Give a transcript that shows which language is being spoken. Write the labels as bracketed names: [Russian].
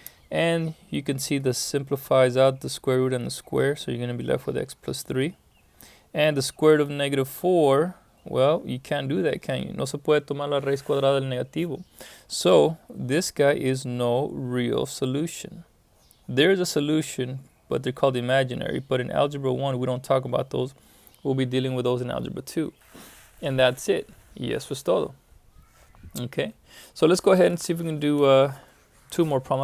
[English] And you can see this simplifies out the square root and the square. So you're going to be left with x plus 3. And the square root of negative 4, well, you can't do that, can you? [Spanish] No se puede tomar la raíz cuadrada del negativo. [English] So this guy is no real solution. There is a solution, but they're called imaginary. But in Algebra 1, we don't talk about those. We'll be dealing with those in Algebra 2. And that's it. [Spanish] Y eso es todo. [English] Okay, so let's go ahead and see if we can do 2 more problems.